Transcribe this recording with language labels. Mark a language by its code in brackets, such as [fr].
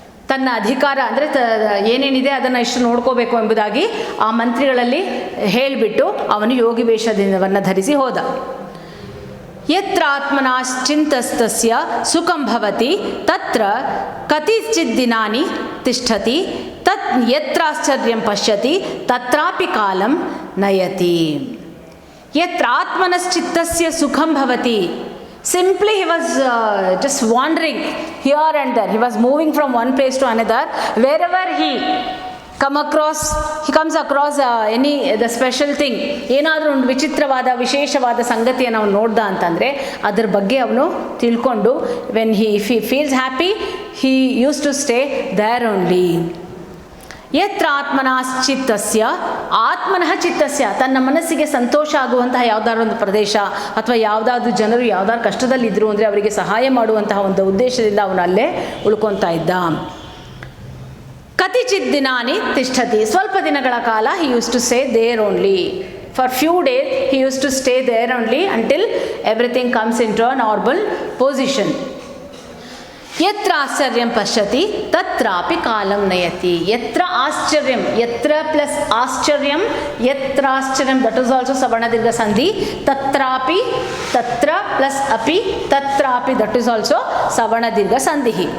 [kn] ತನ್ನ ಅಧಿಕಾರ ಅಂದರೆ ಏನೇನಿದೆ ಅದನ್ನು ಇಷ್ಟು ನೋಡ್ಕೋಬೇಕು ಎಂಬುದಾಗಿ ಆ ಮಂತ್ರಿಗಳಲ್ಲಿ ಹೇಳಿಬಿಟ್ಟು ಅವನು ಯೋಗಿ ವೇಷವನ್ನು ಧರಿಸಿ ಹೋದ. [sa] ಯತ್ರ ಆತ್ಮನಾಶ್ಚಿಂತಸ್ತಸ್ಯ ಸುಖಂ ಭವತಿ ತತ್ರ ಕತಿಚಿತ್ ದಿನಾನಿ ತಿಷ್ಠತಿ ತತ್ ಯತ್ರಾಶ್ಚರ್ಯಂ ಪಶ್ಯತಿ ತತ್ರಾಪಿ ಕಾಲಂ ನಯತಿ. ಯತ್ರ ಆತ್ಮನಶ್ಚಿತ್ತಸ್ಯ ಸುಖಂ ಭವತಿ. [en] Simply he was just wandering here and there. He was moving from one place to another. Wherever he comes across the special thing, [kn] ಏನಾದರೂ ಒಂದು ವಿಚಿತ್ರವಾದ ವಿಶೇಷವಾದ ಸಂಗತಿಯನ್ನು ಅವನು ನೋಡ್ದ ಅಂತಂದರೆ ಅದ್ರ ಬಗ್ಗೆ ಅವನು ತಿಳ್ಕೊಂಡು, [en] if he feels happy, he used to stay there only. [sa] ಯತ್ರ ಆತ್ಮನಶ್ಚಿತ್ತಸ್ಯ, ಆತ್ಮನಃ ಚಿತ್ತಸ್ಯ, [kn] ತನ್ನ ಮನಸ್ಸಿಗೆ ಸಂತೋಷ ಆಗುವಂತಹ ಯಾವುದಾದ್ರು ಒಂದು ಪ್ರದೇಶ ಅಥವಾ ಯಾವುದಾದ್ರೂ ಜನರು ಯಾವುದಾದ್ರು ಕಷ್ಟದಲ್ಲಿದ್ದರು ಅಂದರೆ ಅವರಿಗೆ ಸಹಾಯ ಮಾಡುವಂತಹ ಒಂದು ಉದ್ದೇಶದಿಂದ ಅವನು ಅಲ್ಲೇ ಉಳ್ಕೊತಾ ಇದ್ದ. [sa] ಕತಿಚಿತ್ ದಿನಾನಿ ತಿಷ್ಠತಿ, [kn] ಸ್ವಲ್ಪ ದಿನಗಳ ಕಾಲ [en] he used to stay there only. For few days he used to stay there only until everything comes into a normal position. [sa] ಯತ್ರ ಆಶ್ಚರ್ಯಂ ಪಶ್ಯತಿ ತತ್ರಾಪಿ ಕಾಲಂ ನಯತಿ. ಯತ್ರ ಆಶ್ಚರ್ಯಂ, ಯತ್ರ ಪ್ಲಸ್ ಆಶ್ಚರ್ಯಂ, ಯತ್ರಾಶ್ಚರ್ಯಂ, [en] that is also [sa] ಸವರ್ಣದೀರ್ಘ ಸಂಧಿ. ತತ್ರಾಪಿ, ತತ್ರ ಪ್ಲಸ್ ಅಪಿ, ತತ್ರಾಪಿ, [en] that is also [sa] ಸವರ್ಣದೀರ್ಘ ಸಂಧಿ.